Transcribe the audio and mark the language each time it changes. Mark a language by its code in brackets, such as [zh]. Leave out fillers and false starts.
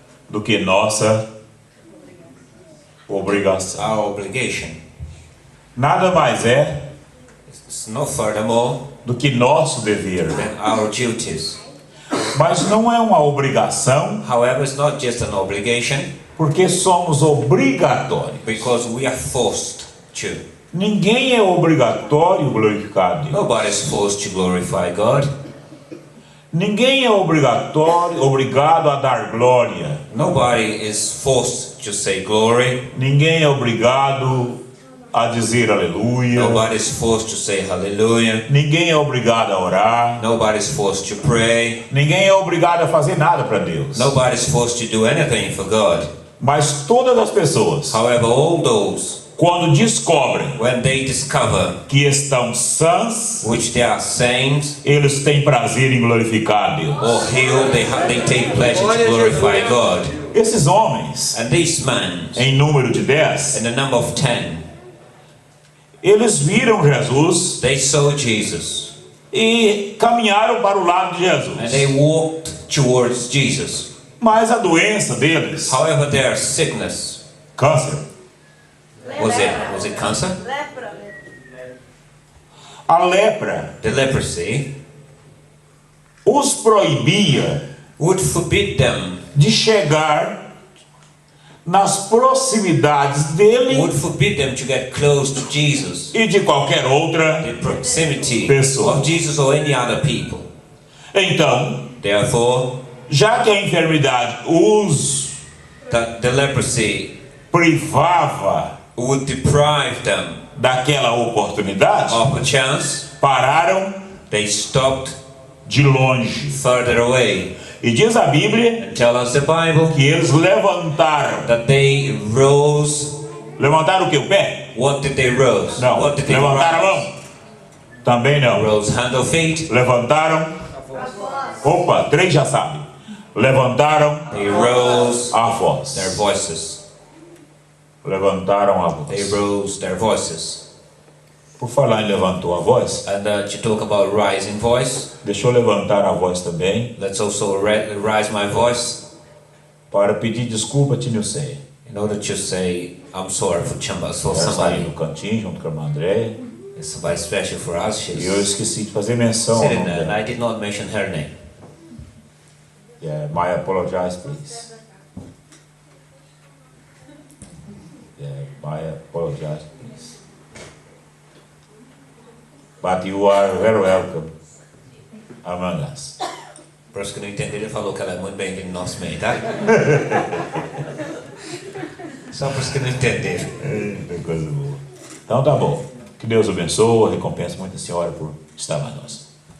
[pt] do que nossa obrigação. [en] our obligation. [pt] Nada mais é [en] It's no furthermore [pt] do que nosso dever. [en] than our duties. [pt] Mas não é uma obrigação, [en] However, it's not just an obligation, [pt] porque somos obrigatórios. [en] because we are forced to. [pt] Ninguém é obrigatório glorificar a Deus. [en] Nobody is forced to glorify God. [pt] Ninguém é obrigado a dar glória. [en] Nobody is forced to say glory. [pt] Ninguém é obrigado a dizer aleluia. [en] Nobody's forced to say hallelujah. [pt] Ninguém é obrigado a orar. [en] Nobody's forced to pray. [pt] Ninguém é obrigado a fazer nada para Deus. [en] Nobody's forced to do anything for God. [pt] Mas todas as pessoas, [en] However, all those, [pt] quando descobrem [en] when they discover [pt] que estão sãs, [en] which they are saints [pt] eles têm prazer em glorificar a Deus. [en] or healed, they take pleasure to glorify God. [pt] Esses homens, [en] And these men, [pt] em número de 10, [en] in the number of 10, [pt] eles viram Jesus [en] they saw Jesus [pt] e caminharam para o lado de [en] and they [pt] Jesus. [en] walked towards Jesus. [pt] Mas a doença deles, [en] However, their sickness, [pt] câncer, [en] was it cancer? [pt] a lepra, [en] The leprosy [pt] os proibia [en] would forbid them, [pt] de chegar nas proximidades dele [en] would forbid them to get close to Jesus, [pt] e de qualquer outra. [en] the proximity [pt] Pessoa. [en] of Jesus or any other people. [pt] Então, [en] Therefore, [pt] já que a enfermidade os [en] that the leprosy [pt] privava [en] would deprive them [pt] daquela oportunidade, [en] of a chance, [pt] pararam [en] they stopped [pt] de longe. [en] further away. [pt] E diz a Bíblia [en] And tell us the Bible [pt] que eles levantaram. [en] that they rose. [pt] Levantaram o que? O pé? [en] What did they rose? [pt] Não. [en] What did they [pt] Levantaram a [en] rise? [pt] mão? Também não. [en] Rose hand or feet. [pt] Levantaram. Opa, 3 já sabem. Levantaram [en] They rose [pt] a voz. [en] their voices. [pt] Levantaram a [en] They [pt] voz. [en] rose their voices. [pt] Por falar em levantou a voz, [en] And to talk about rising voice, [pt] deixa eu levantar a voz também [en] let's also rise my voice [pt] para pedir desculpa a Tinilceia. [en] in order to say I'm sorry for [pt] Ela saiu [en] somebody. [pt] no cantinho junto com a irmã André [en] It's somebody special for us. She's [pt] e eu esqueci de fazer menção ao [en] sitting [pt] nome [en] there, and [pt] dela. [en] I did not mention her name. Yeah, Maya, apologize, please. Yeah, Maya, apologize, please. But you are very welcome among us. [pt] Para os que não entenderam, ele falou que ela é muito bem-vinda no nosso meio, tá? Só para os que não entenderam. Eita, coisa boa. Então tá bom. Que Deus abençoe, recompense muito a senhora por estar lá nós.